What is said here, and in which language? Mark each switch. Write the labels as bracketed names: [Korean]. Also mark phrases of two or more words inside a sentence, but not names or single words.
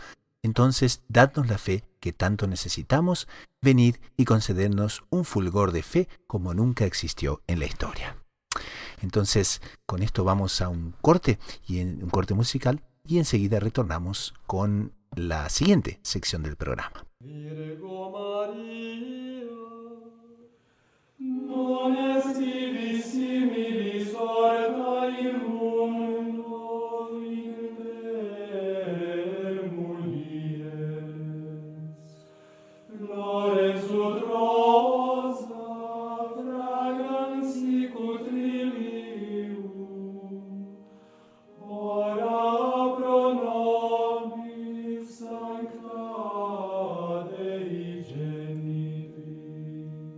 [Spanish] Entonces, dadnos la fe que tanto necesitamos, venid y concedernos un fulgor de fe como nunca existió en la historia. Entonces, con esto vamos a un corte musical, y enseguida retornamos con la siguiente sección del programa. [Latin] Virgo Maria, non est ibi similis orta in mundo in te mulieres. Flores ut rosa, fragrans sicut lilium, ora pro nobis sancta Dei genitrix.